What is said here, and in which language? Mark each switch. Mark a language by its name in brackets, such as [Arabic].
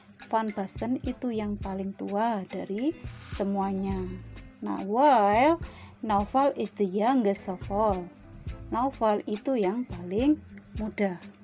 [Indonesian] Van Basten itu yang paling tua dari semuanya. [English] Nah, while Naufal is the youngest of all. [Indonesian] Naufal itu yang paling muda.